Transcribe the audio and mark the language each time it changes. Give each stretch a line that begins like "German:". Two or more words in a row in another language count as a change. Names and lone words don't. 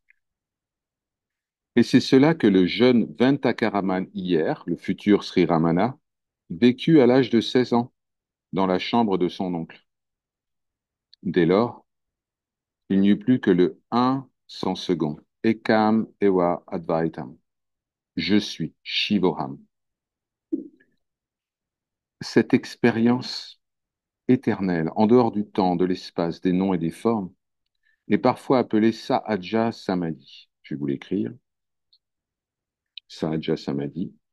French: Et c'est cela que le jeune Ventakaraman hier, le futur Sri Ramana, vécut à l'âge de 16 ans dans la chambre de son oncle. Dès lors, il n'y eut plus que le un sans second.
Sanskrit: एकम् एव अद्वैतम्.
French: Je suis Shivoham. Cette expérience éternelle, en dehors du temps, de l'espace, des noms et des formes, est parfois appelée
Sanskrit: सहज समाधि.
French: Je vais vous l'écrire.
Sanskrit: सहज समाधि.